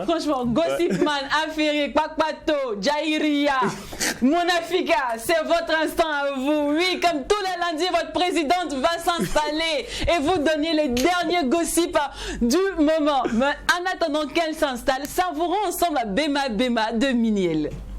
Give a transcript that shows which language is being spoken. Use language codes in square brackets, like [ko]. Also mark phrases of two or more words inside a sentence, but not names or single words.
[fr] Franchement, Gossip Man, affairé, Pakpato, Jairia, Monafika, c'est votre instant à vous. Oui, comme tous les lundis, votre présidente va s'installer et vous donner les derniers gossips du moment. Mais en attendant qu'elle s'installe, savourons ensemble à Bema de Miniel.